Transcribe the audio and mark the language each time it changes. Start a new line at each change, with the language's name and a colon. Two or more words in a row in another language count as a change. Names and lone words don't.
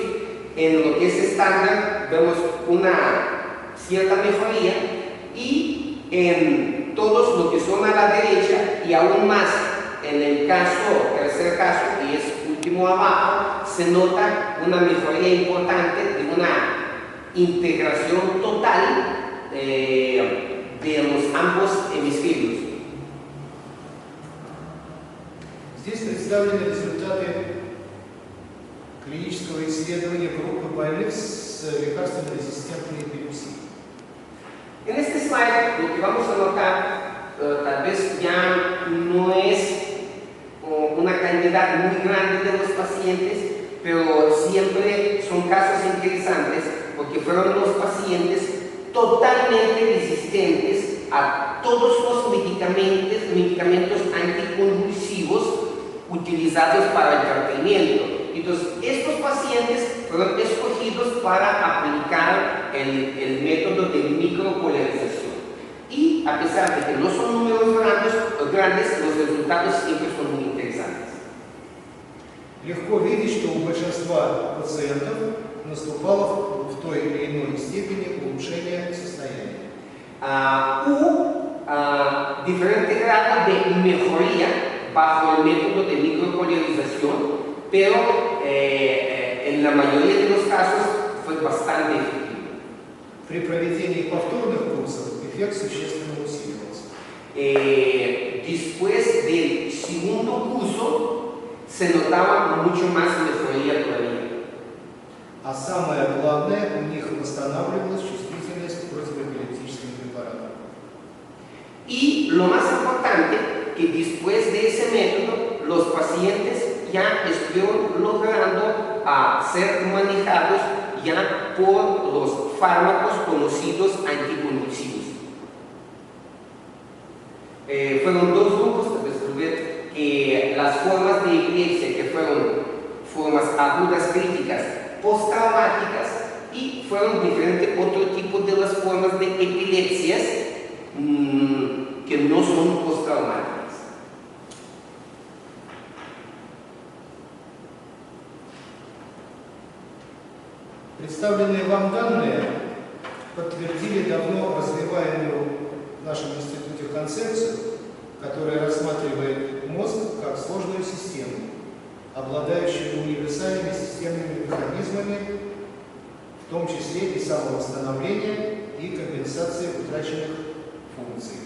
Spanish: En lo que es estándar vemos una cierta mejoría, y en todos lo que son a la derecha y aún más en el tercer caso, y es último abajo, se nota una mejoría importante de una integración total de los ambos hemisferios.
Russian: Здесь представлены результаты клинического исследования группы больных с лекарственно-резистентной эпилепсией.
Spanish: En este slide lo que vamos a notar tal vez ya no es una cantidad muy grande de los pacientes, pero siempre son casos interesantes porque fueron los pacientes totalmente resistentes a todos los medicamentos anticonvulsivos utilizados para el tratamiento. Entonces, estos pacientes fueron escogidos para aplicar el método de micropolarización. Y a pesar de que no son números grandes, los resultados siempre son muy interesantes.
Russian: Легко видеть, что у большинства пациентов наступало в той или иной степени улучшение состояния.
Spanish: Diferente grado de mejoría bajo el método de micropolarización, pero en la mayoría de los casos fue bastante efectivo.
Russian: При проведении повторных курсов эффект существенно усиливался.
Spanish: Después del segundo curso se notaba mucho más mejoría todavía.
Russian: А самое главное, у них восстанавливалась чувствительность к противоэпилептическим препаратам.
Spanish: Y lo más importante, que después de ese método, los pacientes ya estuvieron logrando ser manejados ya por los fármacos conocidos anticonvulsivos. Fueron dos grupos, tal vez que las formas de epilepsia que fueron formas agudas críticas postraumáticas, y fueron diferentes otros tipos de las formas de epilepsias que no son postraumáticas.
Russian: Представленные вам данные подтвердили давно развиваемую в нашем институте концепцию, которая рассматривает мозг как сложную систему, обладающую универсальными системными механизмами, в том числе и самовосстановления и компенсации утраченных функций.